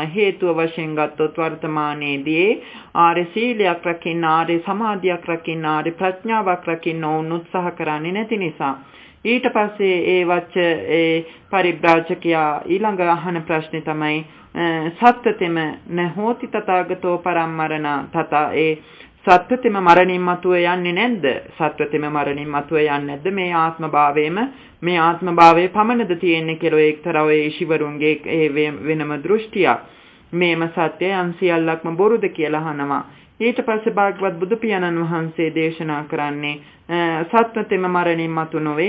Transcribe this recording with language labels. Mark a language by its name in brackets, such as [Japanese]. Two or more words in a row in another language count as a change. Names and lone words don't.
[Sinhala] හේතුව වශයෙන් ගත්තොත් වර්තමානයේදී ආර්ය සීලයක් රකින්න, ආර්ය සමාධියක් රකින්න, ආර්ය ප්‍රඥාවක් රකින්න ඕන උත්සාහ කරන්නේ නැති නිසා. ඊට පස්සේ ඒ පරිබ්‍රාජකයා ඊළඟ අහන ප්‍රශ්නේ තමයි සත්‍යතෙම [Pali] නහෝති තථාගතෝ පරම්මරණ [Sinhala] තථා සත්‍යතෙම මරණින් මතුව යන්නේ නැද්ද? සත්‍යතෙම මරණින් මතුව යන්නේ නැද්ද? මේ ආත්ම භාවයේ පමණද තියෙන්නේ කියලා එක්තරා ඔය ශිවරුන්ගේ වෙනම දෘෂ්ටියක්. මේම සත්‍යය අන්සියල්ලක්ම බොරුද කියලා අහනවා. ඊට පස්සේ භාගවත් බුදු පියාණන් වහන්සේ දේශනා කරන්නේ සත්‍යතෙම මරණින් මතු නොවේ.